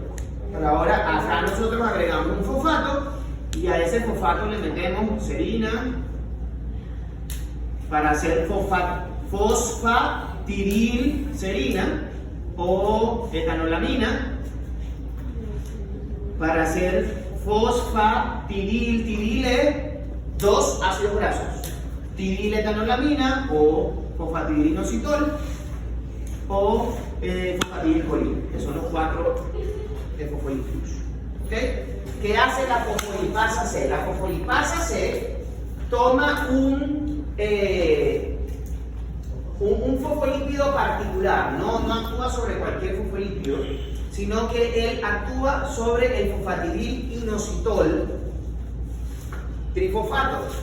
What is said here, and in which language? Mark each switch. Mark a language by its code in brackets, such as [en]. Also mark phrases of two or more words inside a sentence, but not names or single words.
[es] Pero ahora acá nosotros agregamos un fosfato y a ese fosfato le metemos serina para hacer fosfatidilserina o etanolamina para hacer tidile, dos ácidos grasos, tidiletanolamina o fosfatidilinositol o fosfatidilcolina, que son los cuatro de fosfolípidos. ¿Okay? ¿Qué hace la fosfolipasa C? La fosfolipasa C toma un fosfolípido particular, no actúa sobre cualquier fosfolípido, sino que él actúa sobre el fosfatidilinositol trifosfato.